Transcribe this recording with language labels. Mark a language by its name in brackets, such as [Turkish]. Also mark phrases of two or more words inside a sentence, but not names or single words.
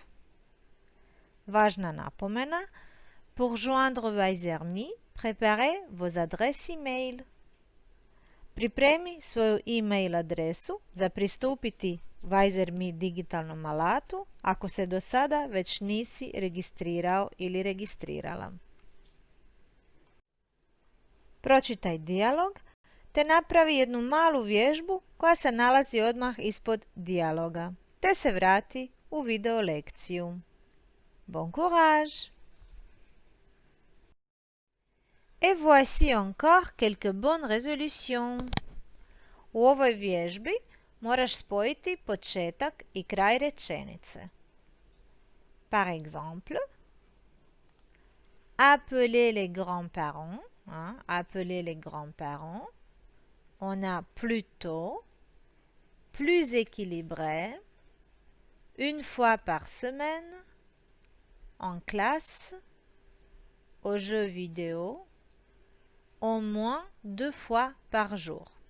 [Croatian] Važna napomena, [French] pour joindre Weiser.me, préparez vos adresses e-mail. [Croatian] Pripremi svoju e-mail adresu za pristupiti Weiser.me digitalnom alatu ako se do sada već nisi registrirao ili registrirala. Pročitaj dijalog te napravi jednu malu vježbu koja se nalazi odmah ispod dijaloga, te se vrati u video lekciju. [French] Bon courage! Et voici encore quelques bonnes résolutions. [Croatian] U ovoj vježbi moraš spojiti početak i kraj rečenice. [French] Par exemple, appeler les grands-parents. Appeler les grands-parents. On a plus tôt, plus équilibré, une fois par semaine, en classe, aux jeux vidéo, au moins 2 fois par jour.